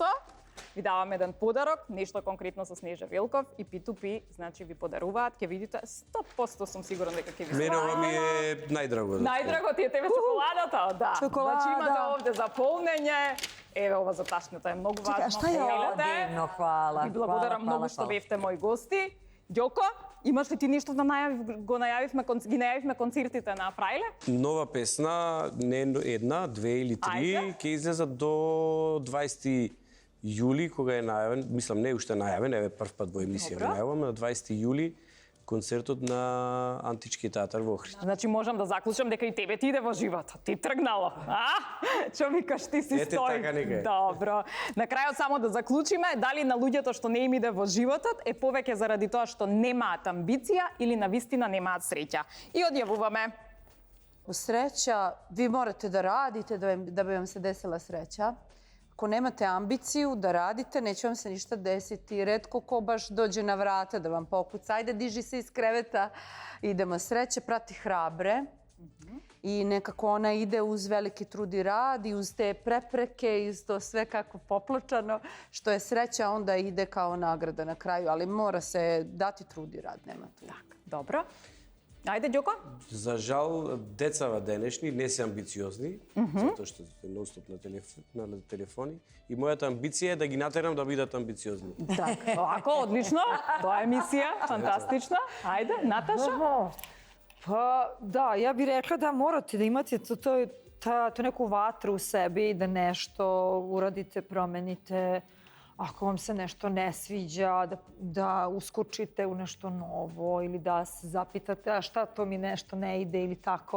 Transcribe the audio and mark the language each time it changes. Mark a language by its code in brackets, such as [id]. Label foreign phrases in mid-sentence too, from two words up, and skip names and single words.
[mk] Ви давам еден подарок, нешто конкретно со Снежа Велков и P2P, значи ви подаруваат, ќе видите 100% сум сигурна дека ќе ви Мене ова ми е најдраго. Најдраго ти е тебе чоколадата, да. Чоколада. Значи имате овде за полнење. Еве ова за ташната е многу важно. [sr] а šta je ovo? Divno, hvala. [mk] Ви благодарам многу што бевте мои гости. Ѓоко, имаш ли ти нешто да ги најавивме концертите на Фрајле? Нова песна, не една, две или три, Ајде. ќе излезат до 20 јули, кога е најавен, мислам не е уште најавен, еве прв пат во емисија го најаваме, на 20 јули концертот на Антички театар во Охрид. Значи можам да заклучам дека и тебе ти иде во животот. Ти тргнало, а? Што викаш, ти си Ете, стои. така нека е. Добро. На крајот само да заклучиме, дали на луѓето што не им иде во животот е повеќе заради тоа што немаат амбиција или на вистина немаат среќа. И одјавуваме. [sr] Sreća, vi morate da radite da bi vam se desila sreća. Ako nemate ambiciju da radite, neće vam se ništa desiti. Retko ko baš dođe na vrata da vam pokuca. Ajde, diži se iz kreveta, idemo. Sreće prati hrabre. I nekako ona ide uz veliki trud i rad i uz te prepreke i uz to sve kako popločano. Što je sreća, onda ide kao nagrada na kraju. Ali mora se dati trud i rad, nema tu. [mk] Добро. Ајде, Ѓоко. За жал, децава денешни не се амбициозни, затоа што се нонстоп на телефони. И мојата амбиција е да ги натерам да бидат амбициозни. Така, овако, одлично. Тоа е мисија, фантастична. Ајде, Наташа. [sr] Pa da, ja bih rekla da morate da imate tu neku vatru u sebi, da nešto uradite, promenite. Ako vam se nešto ne sviđa, da uskočite u nešto novo ili da se zapitate a šta to mi nešto ne ide ili tako.